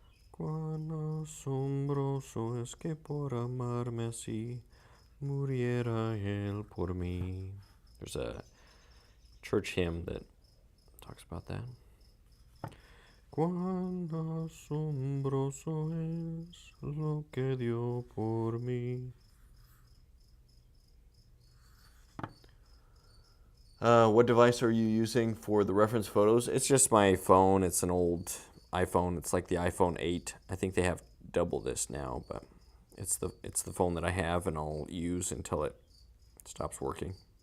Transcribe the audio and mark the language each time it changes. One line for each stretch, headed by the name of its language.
Spanish: Cuán asombroso es que por amarme así muriera él por mí.
English: There's a church hymn that talks about that.
Spanish: Cuán asombroso es lo que dio por mí.
English: What device are you using for the reference photos? It's just my phone. It's an old iPhone. It's like the iPhone 8. I think they have double this now, but it's the phone that I have and I'll use until it stops working.